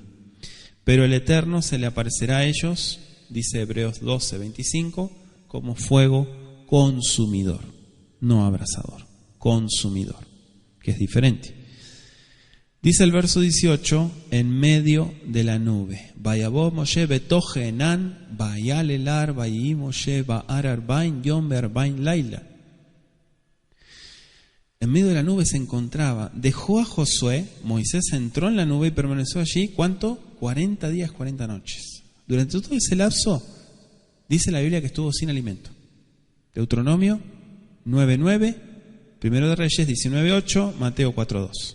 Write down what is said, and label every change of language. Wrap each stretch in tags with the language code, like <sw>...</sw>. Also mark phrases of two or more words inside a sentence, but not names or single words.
<es>Pero el Eterno se le aparecerá a ellos, dice Hebreos 12:25, como fuego consumidor, no abrasador, consumidor, que es diferente. Dice el verso 18, en medio de la nube.</es> <he>ויבא משה בתוך ענן ויעל ההר ויהי משה בהר ארבעים יום וארבעים לילה.</he> <es>En medio de la nube se encontraba, dejó a Josué, Moisés entró en la nube y permaneció allí, ¿cuánto? 40 días, 40 noches. Durante todo ese lapso, dice la Biblia que estuvo sin alimento. Deuteronomio 9:9, Primero de Reyes 19:8, Mateo 4:2.</es>